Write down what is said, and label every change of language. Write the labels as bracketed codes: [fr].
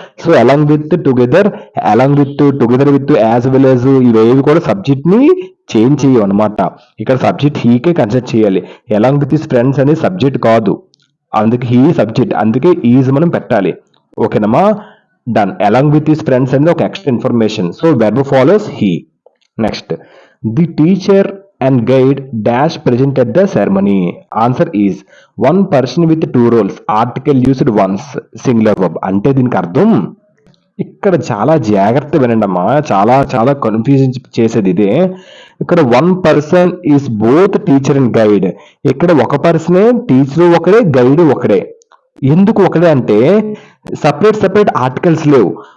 [te] So along with, together, along with, together with, as well as, ఇవేవి కూడా subject ని change చేయవు అనమాట. ఇక్కడ సబ్జెక్ట్ హీకే కన్సిడర్ చేయాలి. అలాంగ్ విత్ హిస్ ఫ్రెండ్స్ అనేది సబ్జెక్ట్ కాదు, అందుకే హీ సబ్జెక్ట్, అందుకే ఈజ్ మనం పెట్టాలి. ఓకేనమ్మా. Done. Along with his friends అనేది ఒక extra information. [en] So verb follows he. Next. The teacher and guide dash present at the ceremony. Answer is one person with two roles. Article used once, singular verb. [te] అంటే దీనికి అర్థం, ఇక్కడ చాలా జాగ్రత్త వినండి అమ్మా, చాలా చాలా కన్ఫ్యూజన్ చేసేది ఇదే. ఇక్కడ [en] One person is both teacher and guide. [te] ఇక్కడ ఒక పర్సనే, టీచర్ ఒకడే, గైడ్ ఒకడే. ఎందుకు ఒకడే అంటే సపరేట్ ఆర్టికల్స్ లేవు.